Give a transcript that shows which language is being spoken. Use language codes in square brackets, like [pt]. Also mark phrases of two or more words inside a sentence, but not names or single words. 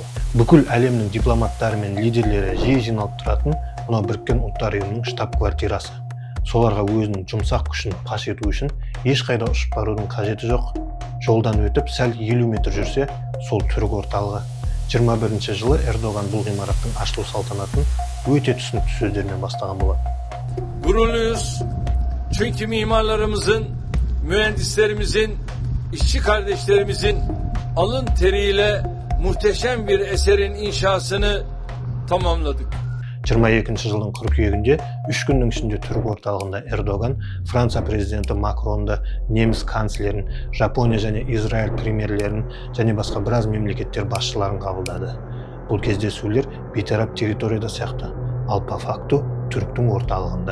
[kk] Бүкіл әлемнің дипломаттары мен лидерлері жиі жиналып тұратын мына Біріккен ұлттар ұйымының штаб-квартирасы. Соларға өзінің жұмсақ күшін паш ету үшін ешқайда ұшып барудың қажеті жоқ. Жолдан өтіп сәл 50 метр жүрсе, сол түрік орталығы. 21 жылы Эрдоган бұл ғимараттың ашылу салтанатын өте түсінікті сөздермен бастаған болады. [tr] Gururluyuz çünkü mimarlarımızın, mühendislerimizin, işçi kardeşlerimizin alın teriyle muhteşem bir eserin inşasını tamamladık. [kk] 22 жылдың қыркүйегінде 3 күннің ішінде түрік орталығында Эрдоган, Франция президенті Макронды, неміс канцлерін, Жапония және Израиль премьерлерін және басқа біраз мемлекеттер басшыларын қабылдады. Бұл кездесулер бейтарап территорияда сияқты, ал [ru] по факту [kk] түріктің орталығында.